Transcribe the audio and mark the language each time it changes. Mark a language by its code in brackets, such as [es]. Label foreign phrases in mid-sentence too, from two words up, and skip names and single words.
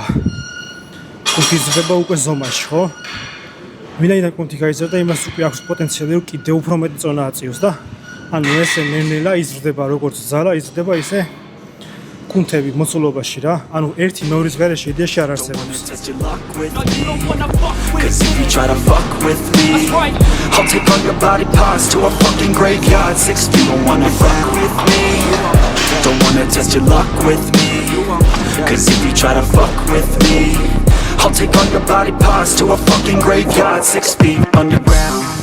[ka] კუნთი იზრდება უკვე ზომაში, ხო? ვინაიდან კუნთი გაიზრდა, იმას უკვე აქვს პოტენციალი, რომ კიდევ უფრო მეტი წონა აწიოს და ანუ ესე ნელ-ნელა იზრდება როგორც ძალა, იზრდება ისე კუნთები მოცულობაში რა. ანუ ერთი მეორის გარეშე იდეაში არ არსებობს. [en] Cause if you try to fuck with me, I'll take all your body parts to a fucking graveyard 6 feet. Don't wanna fuck with me. Don't wanna test your luck with me. Cause if you try to fuck with me, I'll take all your body parts to a fucking graveyard 6 feet underground.